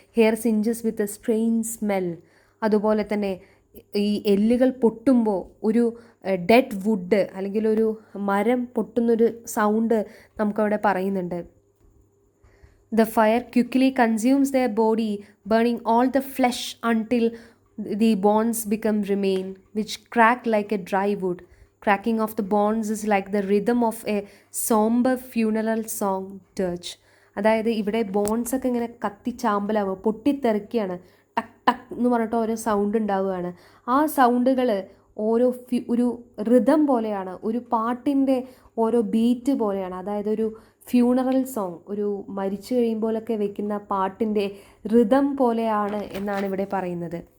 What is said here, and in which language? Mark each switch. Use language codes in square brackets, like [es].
[en] Hair singes with a strange smell. [ml] അതുപോലെ തന്നെ ഈ എല്ലുകൾ പൊട്ടുമ്പോൾ ഒരു ഡെഡ് വുഡ് അല്ലെങ്കിൽ ഒരു മരം പൊട്ടുന്നൊരു സൗണ്ട് നമുക്കവിടെ പറയുന്നുണ്ട്. [en] The fire quickly consumes their body, burning all the flesh until the bones become remain, which crack like a dry wood. Cracking of the bones is like the rhythm of a somber funeral song dirge. [ml] അതായത് ഇവിടെ bones ഒക്കെ ഇങ്ങനെ കത്തിച്ചാമ്പലാവുക, പൊട്ടിത്തെറിക്കുകയാണ്, ടക്ക് ടക്ക് എന്ന് പറഞ്ഞിട്ട് ഓരോ sound ഉണ്ടാവുകയാണ്. ആ സൗണ്ടുകൾ ഓരോ ഒരു റിതം പോലെയാണ്, ഒരു പാട്ടിൻ്റെ ഓരോ ബീറ്റ് പോലെയാണ്. അതായത് ഒരു ഫ്യൂണറൽ സോങ്, ഒരു മരിച്ചു കഴിയുമ്പോഴൊക്കെ വെക്കുന്ന പാട്ടിൻ്റെ റിതം പോലെയാണ് എന്നാണ് ഇവിടെ പറയുന്നത്.